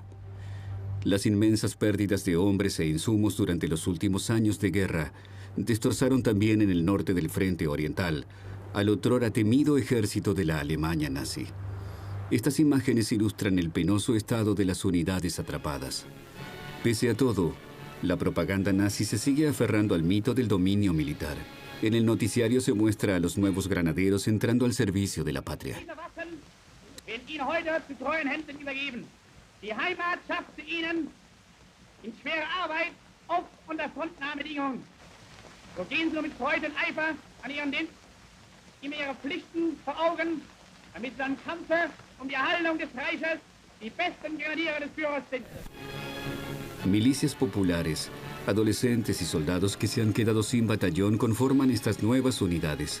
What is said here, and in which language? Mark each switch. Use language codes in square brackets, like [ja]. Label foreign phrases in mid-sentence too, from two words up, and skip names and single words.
[es] Las inmensas pérdidas de hombres e insumos durante los últimos años de guerra destrozaron también en el norte del frente oriental al otrora temido ejército de la Alemania nazi. Estas imágenes ilustran el penoso estado de las unidades atrapadas. Pese a todo, la propaganda nazi se sigue aferrando al mito del dominio militar. En el noticiario se muestra a los nuevos granaderos entrando al servicio de la patria. [de] Die Heimat schaffte ihnen in schwerer Arbeit auf unter Frontnahmebedingungen. So gehen sie mit Freude und Eifer an ihren Dienst, immer ihre Pflichten vor Augen, damit sie am Kampfe die Erhaltung des Reiches die besten Grenadiere des Führers sind. [es] Milicias populares, adolescentes y soldados que se han quedado sin batallón conforman estas nuevas unidades.